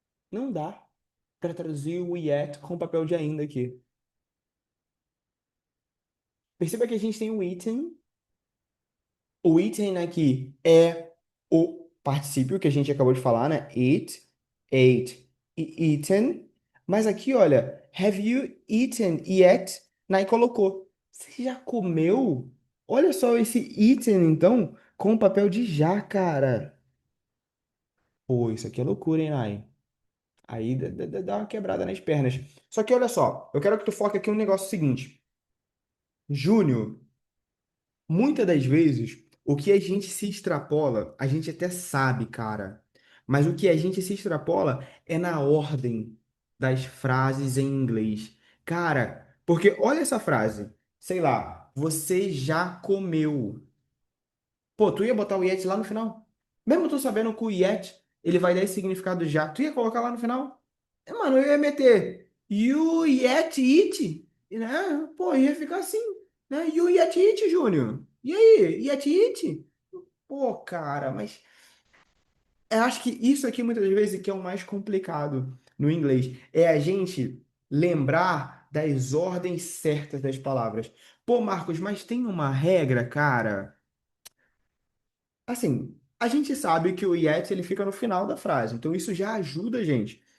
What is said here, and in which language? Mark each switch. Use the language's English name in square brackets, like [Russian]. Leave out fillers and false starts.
[Portuguese] Não dá para traduzir o yet com o papel de ainda aqui. Perceba que a gente tem o eaten. O eaten aqui é o particípio que a gente acabou de falar, né? [English] Eat, ate e eaten. [Portuguese] Mas aqui, olha, [English] have you eaten yet? [Portuguese] Nai colocou. Você já comeu? Olha só esse eaten, então, com o papel de já, cara. Pô, isso aqui é loucura, hein, Nai? Aí dá uma quebrada nas pernas. Só que olha só, eu quero que tu foque aqui no negócio seguinte. Júnior, muitas das vezes, o que a gente se extrapola, a gente até sabe, cara. Mas o que a gente se extrapola é na ordem das frases em inglês. Cara, porque olha essa frase. Sei lá, você já comeu. Pô, tu ia botar o yet lá no final? Mesmo tu sabendo que o yet, ele vai dar esse significado já. Tu ia colocar lá no final? Mano, eu ia meter [English] you yet eat, [Portuguese] né? Pô, ia ficar assim, né? [English] You yet eat, [Portuguese] Júnior. E aí, [English] yet eat? [Portuguese] Pô, cara, mas eu acho que isso aqui muitas vezes que é o mais complicado no inglês. É a gente lembrar das ordens certas das palavras. Pô, Marcos, mas tem uma regra, cara. Assim, a gente sabe que o yet ele fica no final da frase, então isso já ajuda a gente.